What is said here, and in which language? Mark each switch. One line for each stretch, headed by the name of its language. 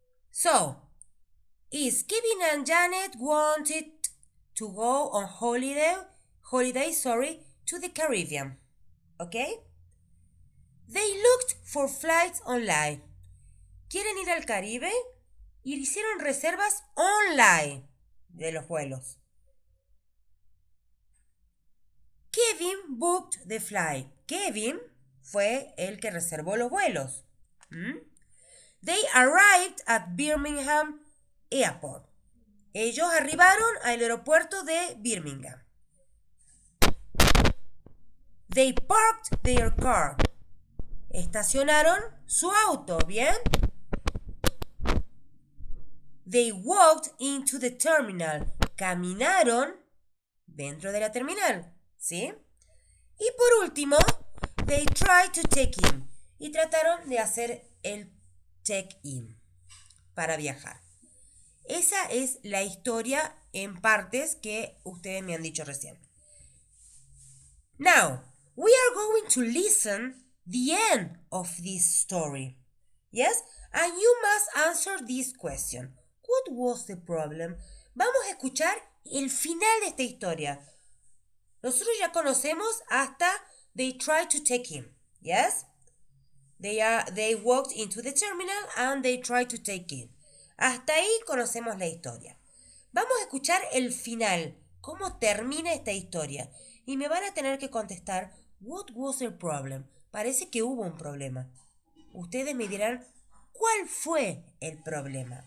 English: So, is Kevin and Janet wanted to go on holiday, to the Caribbean. Okay? They looked for flights online.
Spanish: ¿Quieren ir al Caribe? Y hicieron reservas online de los vuelos.
English: Kevin booked the flight.
Spanish: Kevin fue el que reservó los vuelos.
English: They arrived at Birmingham Airport.
Spanish: Ellos arribaron al aeropuerto de Birmingham.
English: They parked their car.
Spanish: Estacionaron su auto, ¿bien?
English: They walked into the terminal.
Spanish: Caminaron dentro de la terminal, ¿sí? Y por último,
English: they tried to check in.
Spanish: Y trataron de hacer el check-in para viajar. Esa es la historia en partes que ustedes me han dicho recién.
English: Now, we are going to listen the end of this story. Yes? And you must answer this question. What was the problem?
Spanish: Vamos a escuchar el final de esta historia. Nosotros ya conocemos hasta
English: they tried to take him. Yes? They walked into the terminal and they tried to take in.
Spanish: Hasta ahí conocemos la historia. Vamos a escuchar el final, cómo termina esta historia. Y me van a tener que contestar,
English: what was the problem?
Spanish: Parece que hubo un problema. Ustedes me dirán, ¿cuál fue el problema?